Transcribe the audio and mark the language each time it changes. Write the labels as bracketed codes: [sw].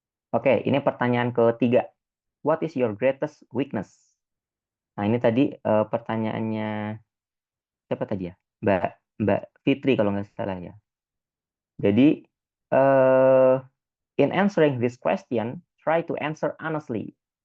[id] Oke, ini pertanyaan ketiga. [en] What is your greatest weakness? [id] Nah, ini tadi pertanyaannya siapa tadi ya? Mbak Fitri kalau nggak salah ya. Jadi [en] in answering this question, try to answer honestly.